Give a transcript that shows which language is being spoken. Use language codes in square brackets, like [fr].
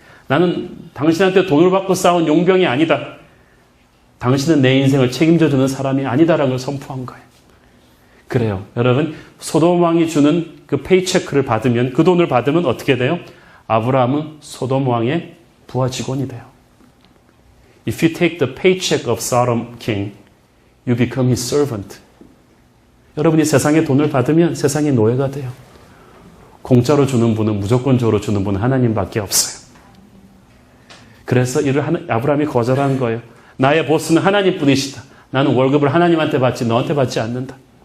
[ko] 나는 당신한테 돈을 받고 쌓은 용병이 아니다. 당신은 내 인생을 책임져주는 사람이 아니다라는 걸 선포한 거예요. 그래요. 여러분, 소돔 왕이 주는 그 페이체크를 받으면, 그 돈을 받으면 어떻게 돼요? 아브라함은 소돔 왕의 부하 직원이 돼요. [en] If you take the paycheck of Sodom king, you become his servant. [ko] 여러분이 세상의 돈을 받으면 세상의 노예가 돼요. 공짜로 주는 분은, 무조건적으로 주는 분은 하나님밖에 없어요. 그래서 이를 아브라함이 거절한 거예요. 나의 보스는 하나님뿐이시다. 나는 월급을 하나님한테 받지 너한테 받지 않는다.